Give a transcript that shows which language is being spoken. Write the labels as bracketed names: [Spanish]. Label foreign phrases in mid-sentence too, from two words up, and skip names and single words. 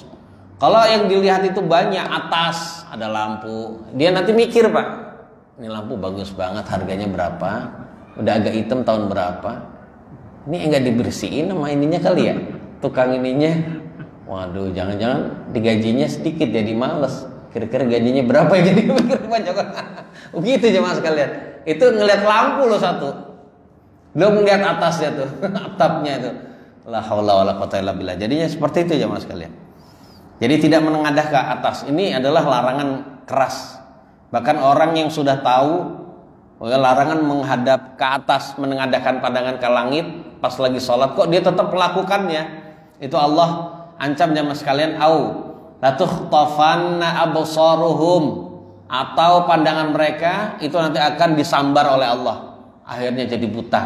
[Indonesian] Kalau yang dilihat itu banyak, atas ada lampu, dia nanti mikir Pak, ini lampu bagus banget, harganya berapa, udah agak hitam tahun berapa, ini enggak dibersihin sama ininya kali ya, tukang ininya. Waduh, jangan-jangan digajinya sedikit jadi males. Kira-kira gajinya berapa ya, jadi mikir banyak. Begitu jemaah sekalian. Itu ngelihat lampu loh satu, belum melihat atasnya tuh, atapnya itu. [Arabic] لا حول ولا قوة إلا بالله. [Indonesian] Jadinya seperti itu jemaah sekalian. Jadi tidak menengadah ke atas. Ini adalah larangan keras. Bahkan orang yang sudah tahu larangan menghadap ke atas, menengadahkan pandangan ke langit pas lagi sholat, kok dia tetap melakukannya, itu Allah ancam jamaah sekalian, [Arabic] أو لتخطفن أبصارهم, [Indonesian] atau pandangan mereka itu nanti akan disambar oleh Allah, akhirnya jadi buta.